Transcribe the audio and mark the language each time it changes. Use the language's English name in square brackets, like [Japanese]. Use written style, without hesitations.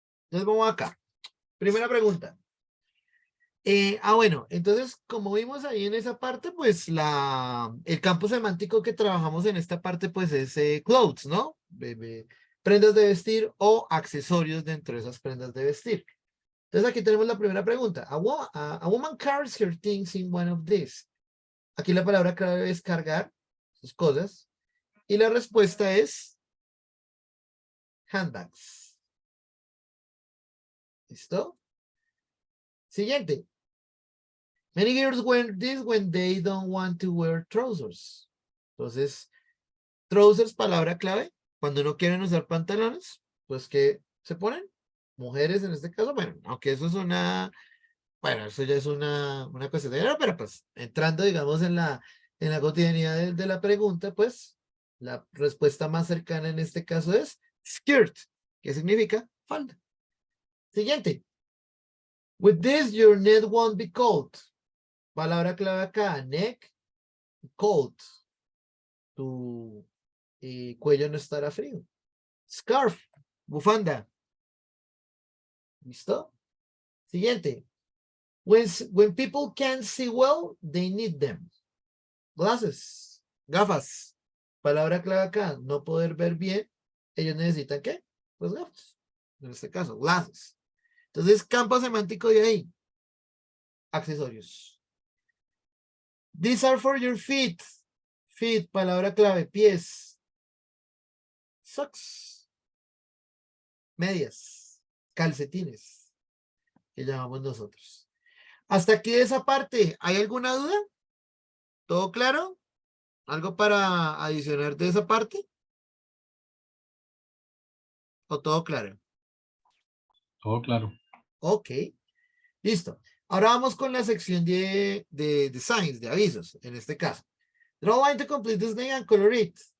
[Spanish] Entonces vamos acá. Primera pregunta. Bueno, entonces como vimos ahí en esa parte, pues el campo semántico que trabajamos en esta parte, pues es clothes, ¿no? Prendas de vestir o accesorios dentro de esas prendas de vestir. Entonces aquí tenemos la primera pregunta. [English] A woman carries her things in one of these. [Spanish] Aquí la palabra clave es cargar sus cosas. Y la respuesta es handbags. ¿Listo? Siguiente. [English] Many girls wear this when they don't want to wear trousers. [Spanish] Entonces, trousers, palabra clave. Cuando no quieren usar pantalones, pues ¿qué se ponen? Mujeres en este caso, bueno, aunque eso es bueno, eso ya es una cuestión de género, pero pues entrando, digamos, en la cotidianidad de la pregunta, pues la respuesta más cercana en este caso es skirt, que significa falda. Siguiente. [English] With this, your neck won't be cold. [Spanish] Palabra clave acá, neck, cold. Tu cuello no estará frío. Scarf, bufanda. ¿Listo? Siguiente. [English] When people can't see well, they need them. [Spanish] Glasses, gafas. Palabra clave acá, no poder ver bien. Ellos necesitan ¿qué? Pues gafas. En este caso, glasses. Entonces, campo semántico de ahí. [English] Accesorios. These are for your feet. [Spanish] Feet, palabra clave, pies. Socks. Medias. Calcetines. Que llamamos nosotros. Hasta aquí de esa parte, ¿hay alguna duda? ¿Todo claro? ¿Algo para adicionar de esa parte? ¿O todo claro? Todo claro. Ok, listo. Ahora vamos con la sección de signs, de avisos, en este caso. [English] Draw line to complete this name and color it.